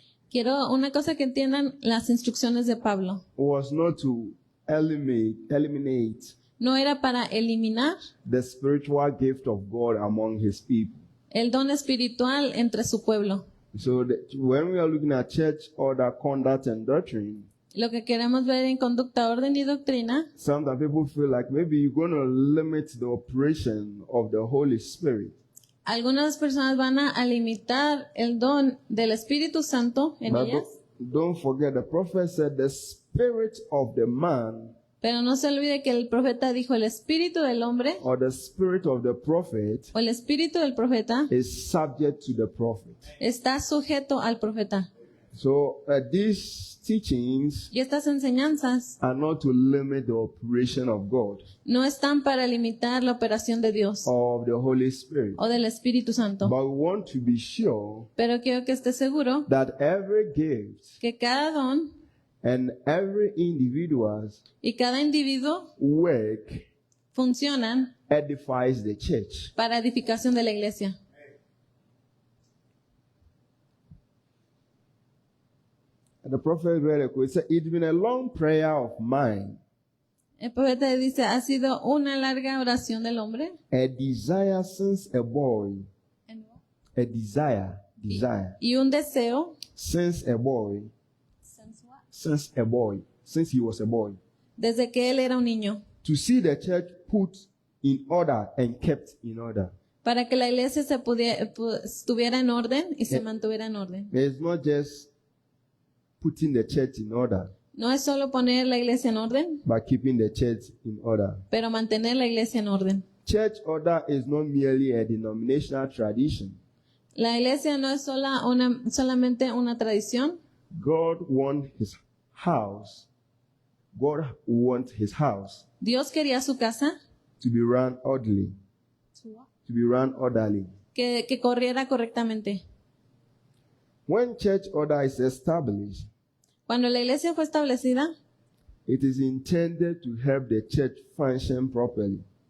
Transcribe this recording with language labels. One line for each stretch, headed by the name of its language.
Spanish: Quiero una cosa que entiendan las instrucciones de Pablo.
English: was not to eliminate
Spanish: No era para eliminar
English: the spiritual gift of God among his people.
Spanish: el don espiritual entre su pueblo.
English: So when we are looking at church order, conduct, and doctrine,
Spanish: Lo que queremos ver en conducta, orden y doctrina,
English: sometimes people feel like maybe you're going to limit the operation of the Holy Spirit.
Spanish: algunas personas van a limitar el don del Espíritu Santo en
English: But
Spanish: ellas,
English: don't forget, the prophet said the spirit of the man
Spanish: pero no se olvide que el profeta dijo el espíritu del hombre
English: or the spirit of the prophet
Spanish: o el espíritu del profeta
English: is subject to the prophet.
Spanish: está sujeto al profeta.
English: So these teachings
Spanish: Y estas enseñanzas
English: are not to limit the operation of God
Spanish: no están para limitar la operación de Dios
English: or of the Holy Spirit.
Spanish: o del Espíritu Santo.
English: But we want to be sure
Spanish: Pero quiero que esté seguro
English: that every gift
Spanish: que cada don
English: and every individual
Spanish: y cada individuo
English: work
Spanish: funcionan
English: edifies the church.
Spanish: para edificación de la iglesia.
English: the prophet read a quote. He said, "It's been a long prayer of mine,
Spanish: El profeta dice, ha sido una larga oración del hombre.
English: a desire since a boy, a desire,
Spanish: Y un deseo
English: since a boy, since he was a boy,
Spanish: desde que él era un niño,
English: to see the church put in order and kept in order."
Spanish: para que la iglesia estuviera en orden y se mantuviera en orden.
English: It's not just putting the church in order,
Spanish: No es solo poner la iglesia en orden,
English: but keeping the church in order.
Spanish: pero mantener la iglesia en orden.
English: Church order is not merely a denominational tradition.
Spanish: La iglesia no es solamente una tradición.
English: God wants his house. God wants his house
Spanish: Dios quería su casa
English: to be run orderly. To be run orderly.
Spanish: que corriera correctamente.
English: When church order is established,
Spanish: Cuando la iglesia fue establecida,
English: it is intended to help the church function properly.